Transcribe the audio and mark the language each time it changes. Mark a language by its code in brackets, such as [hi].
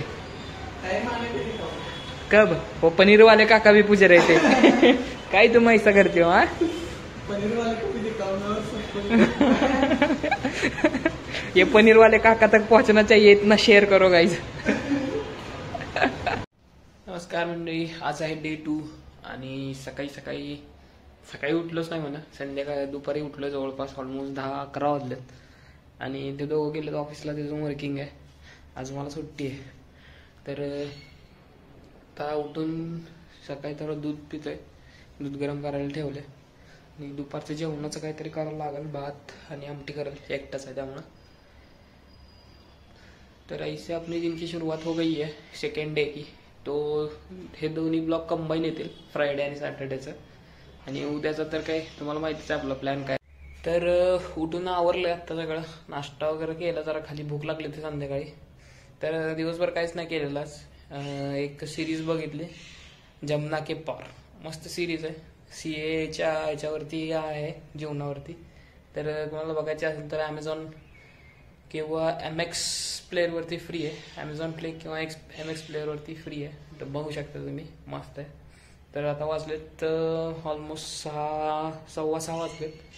[hi] Time आने पे दिखाऊंगा. कब? वो पनीर वाले काका भी पूछ रहे थे. काय तुम ऐसा करते हो? हाँ, पनीर वाले को भी दिखाऊंगा और सबको. ये पनीर वाले काका तक पहुंचना चाहिए, इतना शेअर करो गाइज. [mr] नमस्कार मंडळी, आज आहे डे 2. आणि सकाळी उठलोच नाही म्हणा. संध्याकाळी दुपारी उठलो जवळपास ऑलमोस्ट 10-11 वाजलेत. आणि ते दोघं गेलेत ऑफिसला. त्याचं वर्किंग आहे. आज मला सुट्टी आहे. तर आता उठून सकाळी थोडं दूध पितोय. दूध गरम करायला ठेवले. आणि दुपारचं जेवणाचं काहीतरी करायला लागेल. भात आणि आमटी करायला एकटाच आहे त्यामुळं. [hi] तर ऐसे अपनी दिन की शुरुआत हो गई है सेकंड डे की. [mr] तो हे दोन्ही ब्लॉग कंबाईन येतील, फ्रायडे आणि सॅटर्डेचं. आणि उद्याचं तर काय तुम्हाला माहितीच आहे आपला प्लॅन काय. तर उठून आवरलं आता सगळं. नाश्ता वगैरे केला. जरा खाली भूक लागली होती संध्याकाळी. तर दिवसभर काहीच नाही केलेलं आज. एक सिरीज बघितली, जमुना के पार. मस्त सिरीज आहे. CA याच्यावरती आहे, जीवनावरती. तर तुम्हाला बघायची असेल तर ॲमेझॉन किंवा MX प्लेअरवरती फ्री आहे. ॲमेझॉन प्ले किंवा MX प्लेअरवरती फ्री आहे. तर बघू शकता तुम्ही. मस्त आहे. तर आता वाजलेत ऑलमोस्ट 6:15 वाजलेत.